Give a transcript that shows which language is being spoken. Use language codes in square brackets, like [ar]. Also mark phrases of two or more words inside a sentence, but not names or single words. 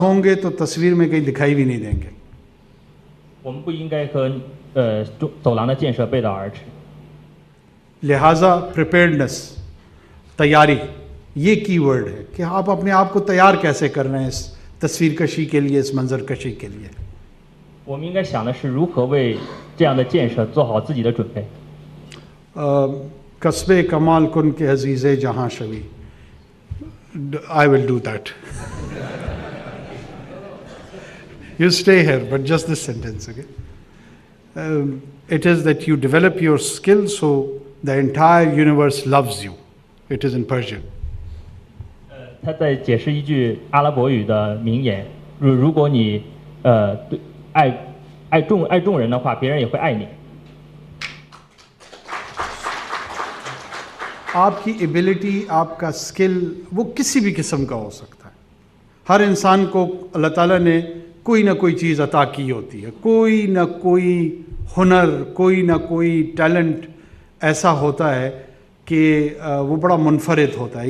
[ur] ہوں گے تو تصویر میں کہیں دکھائی بھی نہیں دیں گے. [zh] 我们不应该和走廊的建设背道而驰。 [ur] لہٰذا پریپیئرڈنیس، تیاری، یہ کی ورڈ ہے کہ آپ اپنے آپ کو تیار کیسے کر رہے ہیں اس تصویر کشی کے لیے، اس منظر کشی کے لیے, इस मंजर कशी के लिए। [zh] 我们应该想的是如何为这样的建设做好自己的准备。 [fa] کسب کمال کن که عزیز جهان شوی, [en] I will do that. You stay here, but just this sentence, okay? It is that you develop your skill so the entire universe loves you. It is in Persian. [zh] 他在解释一句阿拉伯语的名言：如果你对爱众人的话，别人也会爱你。 [ur] آپ کی ایبلٹی، آپ کا سکل وہ کسی بھی قسم کا ہو سکتا ہے. ہر انسان کو اللہ تعالیٰ نے کوئی نہ کوئی چیز عطا کی ہوتی ہے، کوئی نہ کوئی ہنر، کوئی نہ کوئی ٹیلنٹ ایسا ہوتا ہے کہ وہ بڑا منفرد ہوتا ہے.